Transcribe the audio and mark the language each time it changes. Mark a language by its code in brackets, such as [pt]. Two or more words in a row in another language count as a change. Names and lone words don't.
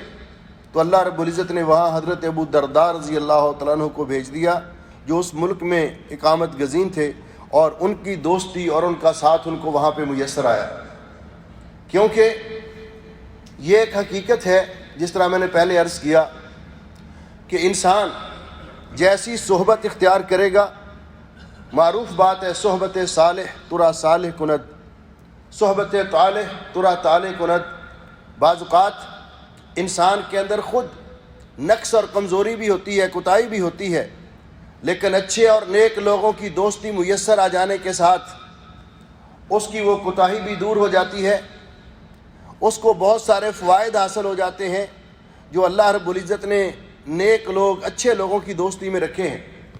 [ur] تو اللہ رب العزت نے وہاں حضرت ابو الدرداء [ar] رضی اللہ تعالیٰ عنہ [ur] کو بھیج دیا، جو اس ملک میں اقامت گزین تھے، اور ان کی دوستی اور ان کا ساتھ ان کو وہاں پہ میسر آیا۔ کیونکہ یہ ایک حقیقت ہے، جس طرح میں نے پہلے عرض کیا، کہ انسان جیسی صحبت اختیار کرے گا، معروف بات ہے [fa] صحبت صالح ترا صالح کند، صحبت طالح ترا طالح کند۔ [ur] بعض اوقات انسان کے اندر خود نقص اور کمزوری بھی ہوتی ہے، کوتاہی بھی ہوتی ہے، لیکن اچھے اور نیک لوگوں کی دوستی میسر آ جانے کے ساتھ اس کی وہ کوتاہی بھی دور ہو جاتی ہے، اس کو بہت سارے فوائد حاصل ہو جاتے ہیں جو اللہ رب العزت نے نیک لوگ، اچھے لوگوں کی دوستی میں رکھے ہیں۔